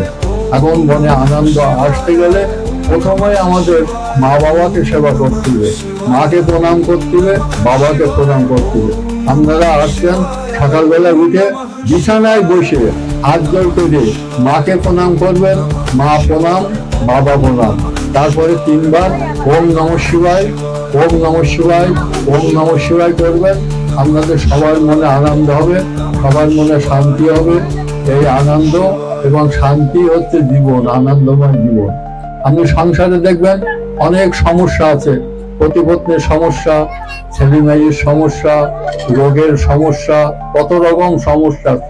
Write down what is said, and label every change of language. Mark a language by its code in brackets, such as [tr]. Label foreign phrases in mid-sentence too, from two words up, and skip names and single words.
[bn] এখন মনে আনন্দ আসতে গেলে প্রথমে আমাদের মা বাবাকে সেবা করতে হবে, মাকে প্রণাম করতে হবে, বাবাকে প্রণাম করতে হবে। আপনারা আসছেন, সকালবেলা উঠে বিছানায় বসে হাত জোড় করে মাকে প্রণাম করবেন, মা প্রণাম, বাবা প্রণাম। তারপরে 3 বার [sa] ওম নমঃ শিবায়, ওম নমঃ শিবায়, ওম নমঃ শিবায় [bn] করবেন। আপনাদের সবার মনে আনন্দ হবে, সবার মনে শান্তি হবে। এই আনন্দ এবং শান্তি হচ্ছে জীবন, আনন্দময় জীবন। আপনি সংসারে দেখবেন অনেক সমস্যা আছে, পতি-পত্নীর সমস্যা, ছেলে মেয়ের সমস্যা, রোগের সমস্যা, কত রকম সমস্যা আছে।